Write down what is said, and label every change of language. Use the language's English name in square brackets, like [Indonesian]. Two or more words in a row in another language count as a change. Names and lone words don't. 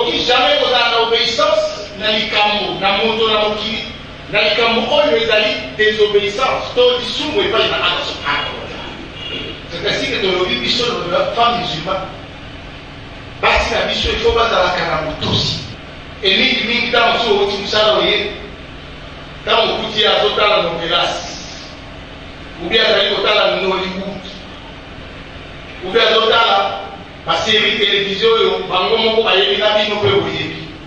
[Lingala] jamais kozala na obéissance na likambo na moto na mokili na likambo oyo ezali désobéissance to lisumu epai na Allah [Arabic] سبحانه وتعالى. [French] C'est ainsi que [Lingala] tolobi biso na [French] femme musulmane [Lingala] basi na biso ifo bazalaka na motosi mingi ntango so oti mosala oye ntango okuti azotala novelasi ubi azali kotala Nollywood ubi azotala basérie télévision oyo bango moko bayebi na bino mpe boyebi